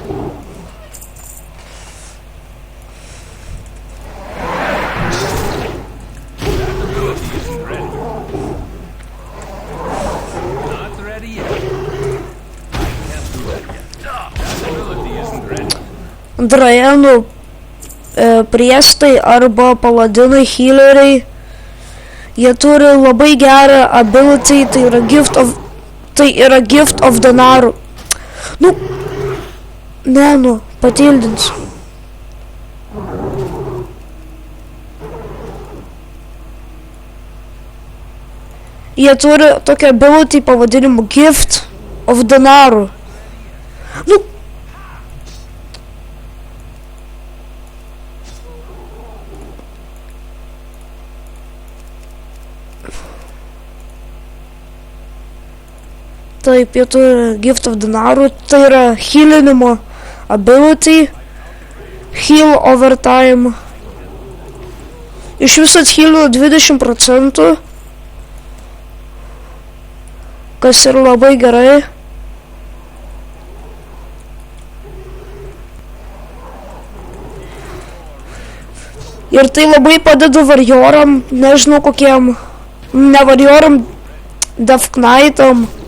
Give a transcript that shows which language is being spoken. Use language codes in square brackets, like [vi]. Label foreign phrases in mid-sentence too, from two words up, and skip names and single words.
[en] That ability isn't ready. Not ready yet. I can't do that yet. That ability isn't ready. [lt] Draenų priestai arba paladinai, healeriai, jie turi labai gerą ability, tai yra [en] gift of Danarų. [lt] Patildinsiu. Jie turi tokią ability pavadinimu [en] Gift of Danarų. [lt] Taip, jie turi [en] Gift of Danarų, [lt] tai yra healinimo ability, [en] heal over time. [lt] Iš viso athealino 20%, kas yra labai gerai. Ir tai labai padeda varjoram, nežinau kokiem, ne varjoram, Death Knightam.